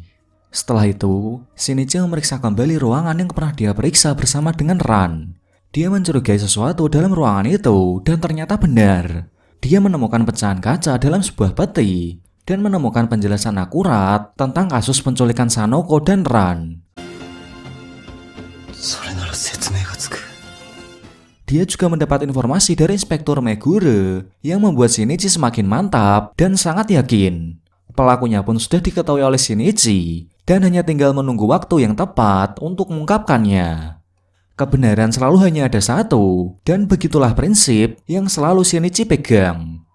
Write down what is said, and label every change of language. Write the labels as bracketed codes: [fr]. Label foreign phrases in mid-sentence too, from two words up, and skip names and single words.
[id] Setelah itu, Shinichi memeriksa kembali ruangan yang pernah dia periksa bersama dengan Ran. Dia mencurigai sesuatu dalam ruangan itu dan ternyata benar. Dia menemukan pecahan kaca dalam sebuah peti dan menemukan penjelasan akurat tentang kasus penculikan Sanoko dan Ran. [ja] それなら説明がつく。 [id] Dia juga mendapat informasi dari Inspektur Megure yang membuat Shinichi semakin mantap dan sangat yakin. Pelakunya pun sudah diketahui oleh Shinichi dan hanya tinggal menunggu waktu yang tepat untuk mengungkapkannya. Kebenaran selalu hanya ada satu, dan begitulah prinsip yang selalu Shinichi pegang.